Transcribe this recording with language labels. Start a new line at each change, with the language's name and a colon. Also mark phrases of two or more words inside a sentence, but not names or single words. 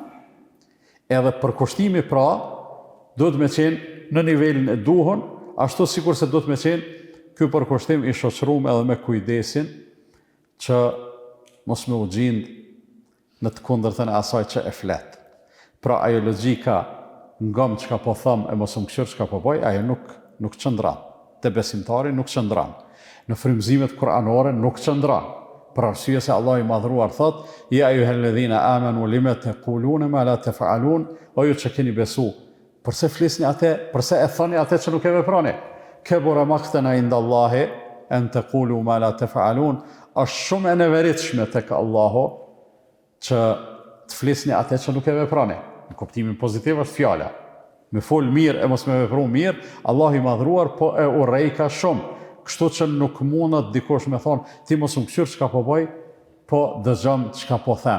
Albanian: Edhe përkushtimi pra, do të me qenë në nivelin e duhur, ashtu sikur se do të me qenë ky përkushtim i shoqëruar edhe me kujdesin që mos me u gjind në të kundërtën e asaj që e flet. Pra ajo logjika ngam çka po them e mos më këshir çka po bëj, ajo nuk qëndron. Te besimtari nuk qëndron. Në frymëzimet kuranore nuk qëndron. Për arsye se Allah i madhruar thot:
Arabic: "يا أيها الذين آمنوا لم تقولون ما لا تفعلون",
Albanian: o ju që keni besu, përse flisni atë, përse e thoni atë që nuk e veproni?
Arabic: كبر مقتا عند الله أن تقولوا ما لا تفعلون,
Albanian: është shumë e neveritshme tek Allahu që të flisni atë që nuk e veproni. Në kuptimin pozitiv është fjala. Me fol mirë e mos me vepru mirë, Allah i madhruar po e urrejka shumë. kështu që nuk mundet dikush me thonë, ti mos më këqyrë çka po bëj, po dëgjon çka po them.